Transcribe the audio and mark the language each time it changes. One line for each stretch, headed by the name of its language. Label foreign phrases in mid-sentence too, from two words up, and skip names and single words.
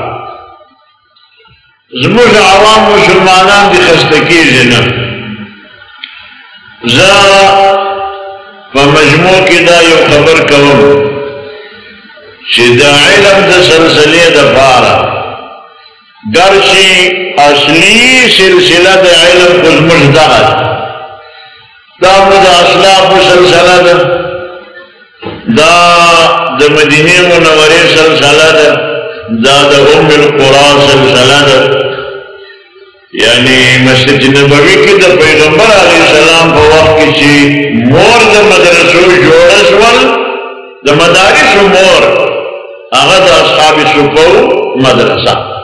Pashto: زموږ عوام مسلمانان دي خسته کېږي نه زه په مجموع کې دا یو خبر کوم چې د علم د سلسلې دپاره
Persian: گرچه اصلی سلسله
Pashto: د علم خود مجدد دا د اسلاف سلسله ده دا د مدینه منوره سلسله ده دا د ام القرى سلسله ده یعنی مسجد نبوي کې د پیغمبر
Arabic: علیه السلام
Pashto: په وخت کې چې مور د مدرسو جوړه شول د مدارس مور هغه د اصحاب صفو مدرسه